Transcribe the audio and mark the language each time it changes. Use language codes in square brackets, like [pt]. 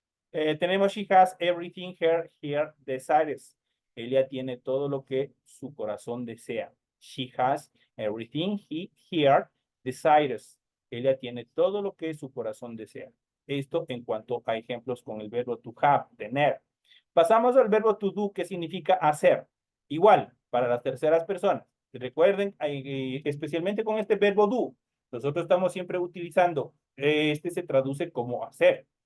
[es] Tenemos [en] she has everything her desires. [es] Ella tiene todo lo que su corazón desea. [en] She has everything her desires. [es] Ella tiene todo lo que su corazón desea. Esto en cuanto a ejemplos con el verbo to have, tener. Pasamos al verbo to do, que significa hacer. Igual, para las terceras personas. Recuerden, especialmente con este verbo do, nosotros estamos siempre utilizando, este se traduce como hacer.